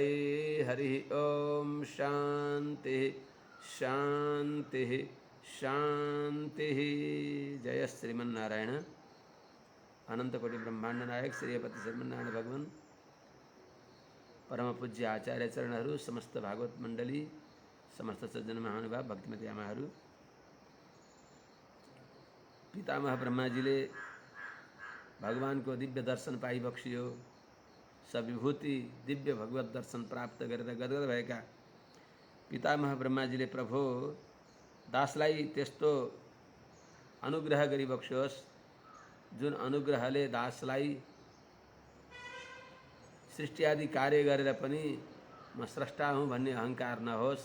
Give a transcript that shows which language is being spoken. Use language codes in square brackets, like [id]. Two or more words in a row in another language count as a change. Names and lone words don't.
[sa] हरिः ओं शान्तिः शान्तिः शान्तिः। [ne] जय श्रीमन्नारायण। अनंतकोटि ब्रह्मांड नायक श्रीपति श्रीमन्नारायण भगवान परम पूज्य आचार्य चरणहरू, समस्त भागवत मण्डली, समस्त सज्जन महानुभाव भक्तिमती आमाहरू। पितामह ब्रह्माजीले भगवानको दिव्य दर्शन पाइ बक्सियो। सविभूति दिव्य भगवत दर्शन प्राप्त गरेर गदगद भएका पितामह ब्रह्माजीले प्रभु दासलाई त्यस्तो अनुग्रह गरी बक्सियोस् जुन अनुग्रहले दासलाई सृष्टि आदि कार्य गरेर पनि म स्रष्टा हुँ भन्ने अहंकार नहोस्।